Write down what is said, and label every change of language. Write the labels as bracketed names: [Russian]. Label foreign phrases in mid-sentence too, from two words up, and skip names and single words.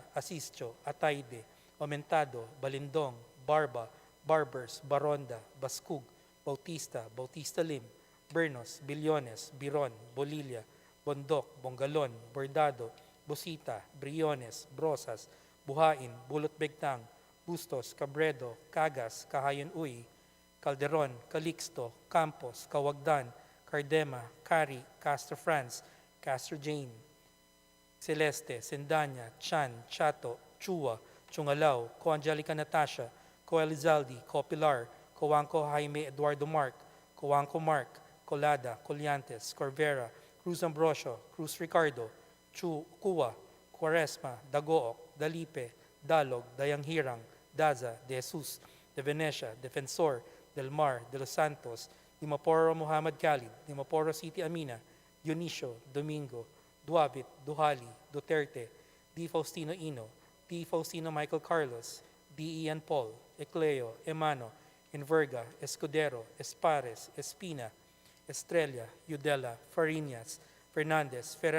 [English] Asisio, Ataide, Aumentado, Balindong, Barba, Barbers, Baronda, Bascug, Bautista, Bautista Lim, Bernos, Billones, Biron, Bolilla, Bondok, Bongalon, Bordado, Busita, Briones, Brosas, Buhain, Bulot Begtang, Bustos, Cabredo, Cagas, Kahayon Uy, Calderon, Calixto, Campos, Kawagdan, Cardema, Cari, Castro France, Castro Jane, Celeste, Sendanya, Chan, Chato, Chua, Chungalaw, Co Angelica Natasha, Co Elizaldi, Co Pilar, Coanco Jaime Eduardo Mark, Coanco Mark, Colada, Colliantes, Corvera, Cruz Ambrosio, Cruz Ricardo, Cua, Quaresma, Dagook, Dalipe, Dalog, Dayanghirang, Daza, De Jesus, De Venecia, Defensor, Del Mar, De Los Santos, Dimaporo Muhammad Khalid, Dimaporo City Amina, Dionisio, Domingo, Duabit, Duhali, Duterte, D. Faustino Ino, D. Faustino Michael Carlos, D. Ian Paul, Ecleo, Emano, Enverga, Escudero, Espares, Espina, Estrella, Udela, Farinas, Fernandez, Ferrer